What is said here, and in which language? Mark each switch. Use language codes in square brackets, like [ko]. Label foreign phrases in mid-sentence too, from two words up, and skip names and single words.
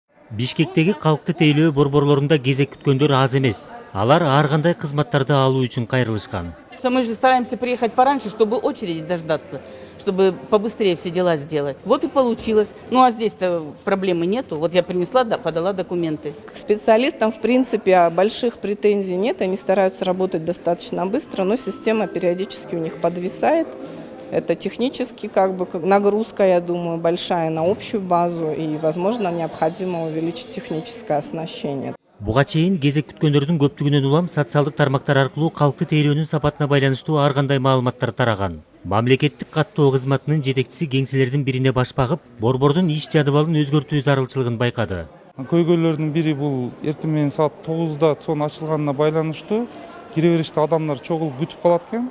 [ky] Бишкектеги калкты тейлөө борборлорунда кезек күткөндөр аз эмес. Алар ар кандай кызматтарды алуу үчүн кайрылышкан. [ru] Мы же стараемся приехать пораньше, чтобы очереди дождаться, чтобы побыстрее все дела сделать. Вот и получилось. Ну а здесь-то проблемы нету. Вот я принесла, подала документы. К специалистам, в принципе, больших претензий нет. Они стараются работать достаточно быстро, но система периодически у них подвисает. Это технически нагрузка, я думаю, большая на общую базу. И, возможно, необходимо увеличить техническое оснащение. [ky] Буга чейин кезек күткөндөрдүн көптүгүнөн улам социалдык тармактар аркылуу калкты тейлөөнүн сапатына байланыштуу ар кандай маалыматтар тараган. Мамлекеттик каттоо кызматынын жетекчиси кеңселердин бирине баш багып, борбордун иш жадыбалын өзгөртүү зарылчылыгын байкады. Көйгөйлөрдүн бири бул эртең менен саат 9-да цон ачылганына байланыштуу кире бериште адамдар чогулуп күтүп калат экен.